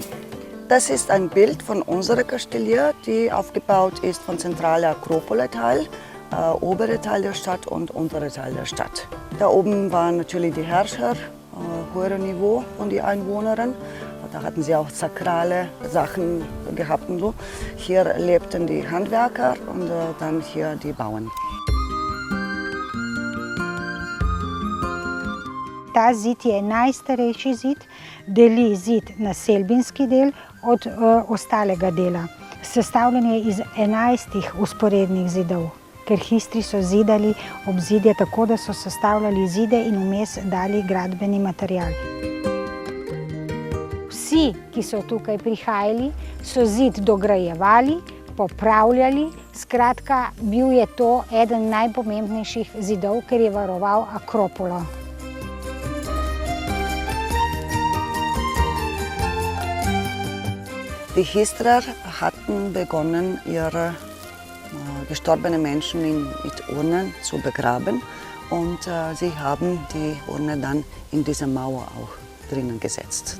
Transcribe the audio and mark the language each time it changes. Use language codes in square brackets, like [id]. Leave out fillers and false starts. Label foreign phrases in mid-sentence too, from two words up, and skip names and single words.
[de] Das ist ein Bild von unserer Kastellier, die aufgebaut ist von zentraler Akropole-Teil, obere Teil der Stadt und untere Teil der Stadt. Da oben waren natürlich die Herrscher, höhere Niveau von den Einwohnern. Da hatten sie auch sakrale Sachen gehabt und so. Hier lebten die Handwerker und dann hier die Bauern. [sl] Ta zid je najstarejši zid, deli zid naselbinski del od ostalega dela. Sestavljen je iz 11 vzporednih zidov, ker histri so zidali obzidje tako, da so sestavljali zide in vmes dali gradbeni material. Vsi, ki so tukaj prihajali, so zid dograjevali, popravljali, skratka, bil je to eden najpomembnejših zidov, ker je varoval Akropolo. [de] Die Histrer hatten begonnen, ihre gestorbenen Menschen mit Urnen zu begraben und sie haben die Urne dann in diese Mauer auch drinnen gesetzt.